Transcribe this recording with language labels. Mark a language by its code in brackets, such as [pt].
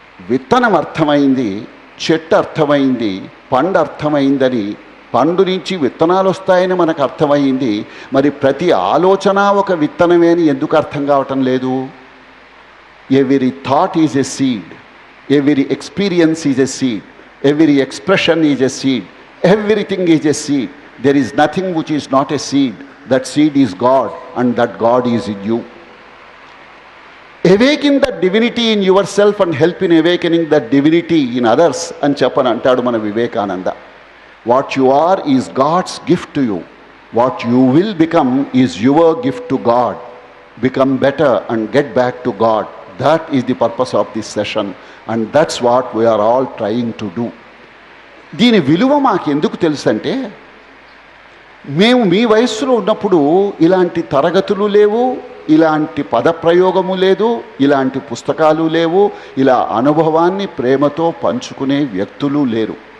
[te] విత్తనం అర్థమైంది, చెట్టు అర్థమైంది, పండు అర్థమైందని, పండు నుంచి విత్తనాలు వస్తాయని మనకు అర్థమైంది. మరి ప్రతి ఆలోచన ఒక విత్తనమే అని ఎందుకు అర్థం కావటం లేదు? [en] Every thought is a seed, every experience is a seed. Every expression is a seed. Everything is a seed. There is nothing which is not a seed. That seed is God, and that God is in you. Awaken that divinity in yourself and help in awakening that divinity in others [te] అని చెప్పని అంటాడు మన Vivekananda. [en] What you are is God's gift to you. What you will become is your gift to God. Become better and get back to God. That is the purpose of this session, and that's what we are all trying to do. [te] దీని విలువ మాకు ఎందుకు తెలుసు అంటే, మేము మీ వయస్సులో ఉన్నప్పుడు ఇలాంటి తరగతులు లేవు, ఇలాంటి పదప్రయోగము లేదు, ఇలాంటి పుస్తకాలు లేవు, ఇలా అనుభవాన్ని ప్రేమతో పంచుకునే వ్యక్తులు లేరు.